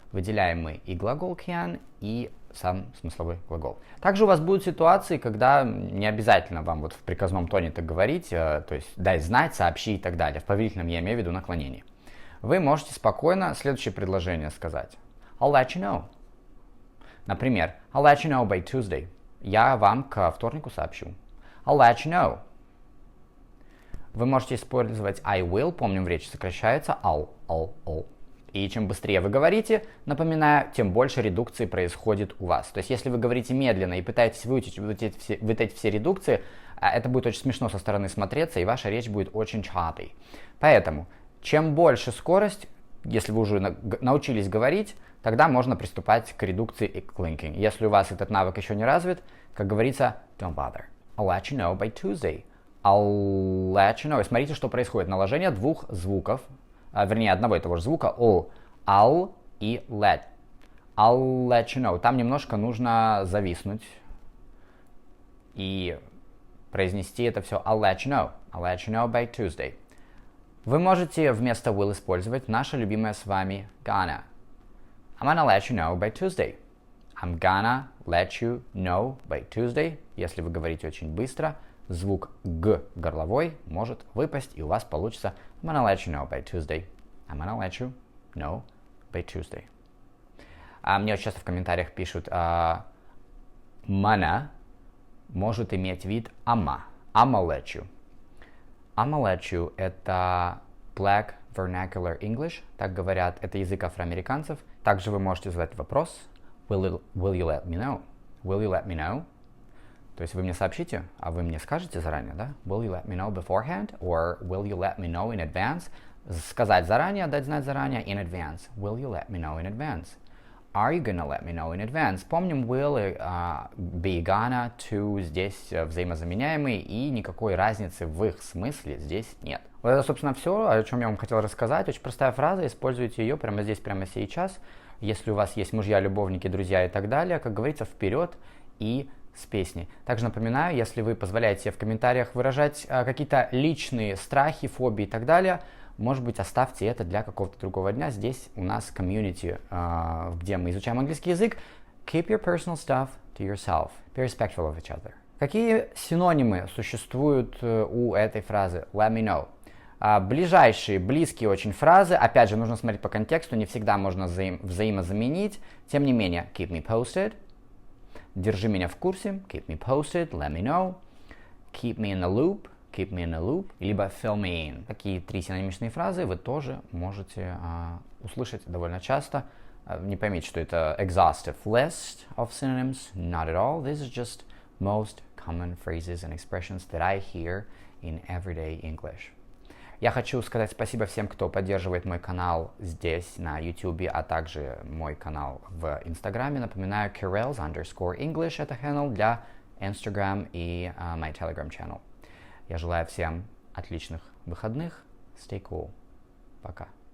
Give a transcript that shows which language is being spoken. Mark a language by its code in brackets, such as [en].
[ru] Выделяем мы и глагол can, и сам смысловой глагол. Также у вас будут ситуации, когда не обязательно вам вот в приказном тоне так говорить, то есть дай знать, сообщи и так далее. В повелительном я имею в виду наклонение. Вы можете спокойно следующее предложение сказать. [en] I'll let you know. [ru] Например, [en] I'll let you know by Tuesday. [ru] Я вам к вторнику сообщу. [en] I'll let you know. [ru] Вы можете использовать I will, помним, в речи сокращается all. И чем быстрее вы говорите, напоминаю, тем больше редукции происходит у вас. То есть, если вы говорите медленно и пытаетесь вытащить все редукции, это будет очень смешно со стороны смотреться, и ваша речь будет очень choppy. Поэтому, чем больше скорость, если вы уже научились говорить, тогда можно приступать к редукции и к linking. Если у вас этот навык еще не развит, как говорится, [en] don't bother. I'll let you know by Tuesday. I'll let you know. [ru] И смотрите, что происходит. Наложение двух звуков, вернее, одного и того же звука, o. [en] I'll и let. I'll let you know. [ru] Там немножко нужно зависнуть и произнести это все [en] I'll let you know. I'll let you know by Tuesday. [ru] Вы можете вместо will использовать наше любимое с вами gonna. [en] I'm gonna let you know by Tuesday. I'm gonna let you know by Tuesday. [ru] Если вы говорите очень быстро, звук г горловой может выпасть, и у вас получится [en] I'm gonna let you know by Tuesday. I'm gonna let you know by Tuesday. [ru] Мне очень часто в комментариях пишут mana может иметь вид [en] I'ma let you. I'ma let you [ru] – это [en] Black Vernacular English, [ru] так говорят, это язык афроамериканцев. Также вы можете задать вопрос [en] will you let me know? Will you let me know? [ru] То есть вы мне сообщите, а вы мне скажете заранее, да? [en] Will you let me know beforehand? Or will you let me know in advance? [ru] Сказать заранее, дать знать заранее, [en] in advance. Will you let me know in advance? Are you gonna let me know in advance? [ru] Помним, will и be gonna, to здесь взаимозаменяемые, и никакой разницы в их смысле здесь нет. Вот это, собственно, все, о чем я вам хотел рассказать. Очень простая фраза, используйте ее прямо здесь, прямо сейчас. Если у вас есть мужья, любовники, друзья и так далее, как говорится, вперед и с песней. Также напоминаю, если вы позволяете в комментариях выражать какие-то личные страхи, фобии и так далее, может быть, оставьте это для какого-то другого дня. Здесь у нас комьюнити, где мы изучаем английский язык. [en] Keep your personal stuff to yourself. Be respectful of each other. [ru] Какие синонимы существуют у этой фразы [en] let me know? [ru] Ближайшие, близкие очень фразы. Опять же, нужно смотреть по контексту. Не всегда можно взаимозаменить. Тем не менее, [en] keep me posted. [ru] Держи меня в курсе. [en] Keep me posted. Let me know. Keep me in the loop. Keep me in a loop, [ru] либо [en] fill me in. [ru] Такие три синонимичные фразы вы тоже можете услышать довольно часто. Не поймите, что это [en] exhaustive list of synonyms. Not at all. This is just most common phrases and expressions that I hear in everyday English. [ru] Я хочу сказать спасибо всем, кто поддерживает мой канал здесь, на YouTube, а также мой канал в Инстаграме. Напоминаю, Kirells_English — это handle для Instagram и [en] my Telegram channel. [ru] Я желаю всем отличных выходных. [en] Stay cool. [ru] Пока.